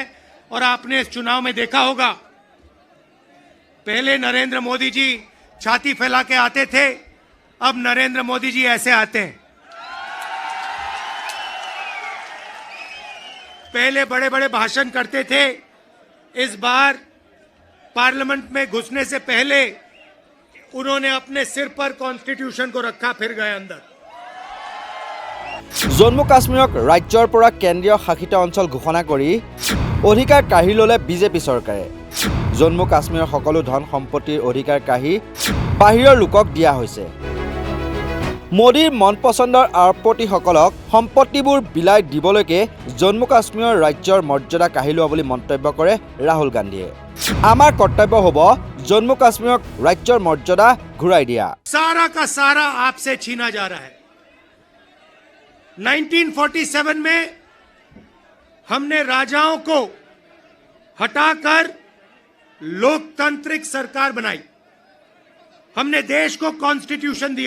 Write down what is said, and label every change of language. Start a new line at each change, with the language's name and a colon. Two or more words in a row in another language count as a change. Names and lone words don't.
Hindi: और आपने इस चुनाव में देखा होगा, पहले नरेंद्र मोदी जी छाती फैला के आते थे, अब नरेंद्र मोदी जी ऐसे आते हैं। पहले बड़े बड़े भाषण करते थे, इस बार पार्लियामेंट में घुसने से पहले उन्होंने अपने सिर पर कॉन्स्टिट्यूशन को रखा, फिर गए अंदर।
Assamese: জম্মু কাশ্মীৰক ৰাজ্যৰ পৰা কেন্দ্ৰীয় শাসিত অঞ্চল ঘোষণা কৰি অধিকাৰ কাঢ়ি ল'লে বিজেপি চৰকাৰে। জম্মু কাশ্মীৰৰ সকলো ধন সম্পত্তিৰ অধিকাৰ কাঢ়ি বাহিৰৰ লোকক দিয়া হৈছে। মোদীৰ মন পচন্দৰ আৰবপতিসকলক সম্পত্তিবোৰ বিলাই দিবলৈকে জম্মু কাশ্মীৰৰ ৰাজ্যৰ মৰ্যাদা কাঢ়ি লোৱা বুলি মন্তব্য কৰে ৰাহুল গান্ধীয়ে। আমাৰ কৰ্তব্য হ'ব জম্মু কাশ্মীৰক ৰাজ্যৰ মৰ্যাদা ঘূৰাই দিয়া।
Hindi: सारा का सारा आपसे छीना जा रहा है। 1947 में हमने राजाओं को हटाकर लोकतांत्रिक सरकार बनाई, हमने देश को कॉन्स्टिट्यूशन दिया।